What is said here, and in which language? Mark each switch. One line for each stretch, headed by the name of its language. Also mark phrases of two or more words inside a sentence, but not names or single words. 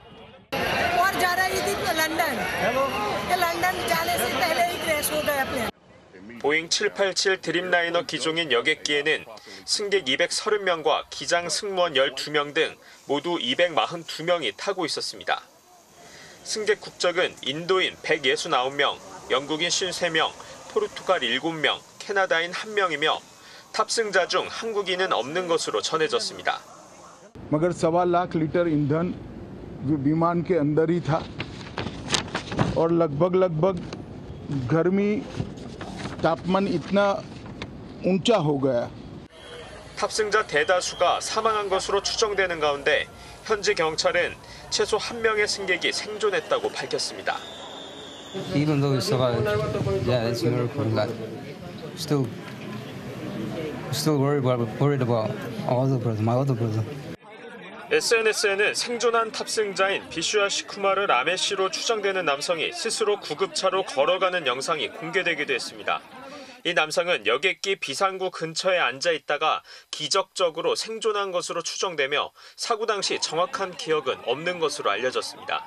Korean: 보잉 787 드림라이너 기종인 여객기에는 승객 230명과 기장 승무원 12명 등 모두 242명이 타고 있었습니다. 승객 국적은 인도인 169명, 영국인 53명, 포르투갈 7명, 캐나다인 1명이며 탑승자 중 한국인은 없는 것으로 전해졌습니다.
Hindi: मगर 1.25 लाख लीटर ईंधन विमान के अंदर ही था और लगभग गर्मी तापमान इतना ऊंचा हो गया.
Korean: 탑승자 대다수가 사망한 것으로 추정되는 가운데 현지 경찰은 최소 1명의 승객이 생존했다고 밝혔습니다.
English: Even though we survived, yeah, it's a miracle. Like, still worried about my other brother.
Korean: SNS에는 생존한 탑승자인 비슈아 시쿠마르 라메 씨로 추정되는 남성이 스스로 구급차로 걸어가는 영상이 공개되기도 했습니다. 이 남성은 여객기 비상구 근처에 앉아 있다가 기적적으로 생존한 것으로 추정되며 사고 당시 정확한 기억은 없는 것으로 알려졌습니다.